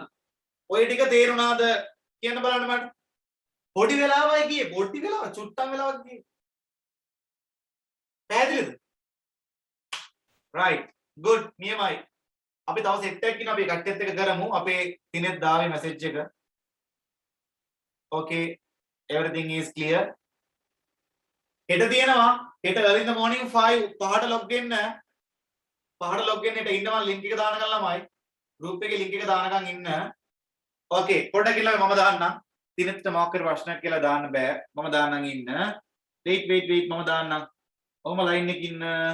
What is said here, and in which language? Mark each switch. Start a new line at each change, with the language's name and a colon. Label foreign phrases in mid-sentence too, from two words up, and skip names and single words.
Sinhala: ඔය ටික තේරුණාද කියන්න බලන්න මට. පොඩි වෙලාවයි ගියේ. පොඩි වෙලාව චුට්ටක් වෙලාවක් ගියේ. පැහැදිලිද?
English: right good නියමයි.
Sinhala: අපි තව සෙට් එකක් ඉන්න අපි කට්ටියත් එක කරමු. අපේ දිනෙත් දාවේ මැසේජ් එක.
English: okay everything is clear.
Sinhala: හෙට තියෙනවා හෙට
English: early in the morning
Sinhala: 5 පහට log වෙන්න. පහට log වෙන්න හෙට ඉන්න මම link එක දානකම් ළමයි. group එකේ link එක දානකම් ඉන්න. okay පොඩ්ඩක් ඉන්න මම දාන්නම්. දිනෙත් මොකක් කර ප්‍රශ්නයක් කියලා දාන්න බෑ. මම දාන්නම් ඉන්න. wait මම දාන්නම්. ඔහම line එකේ ඉන්න.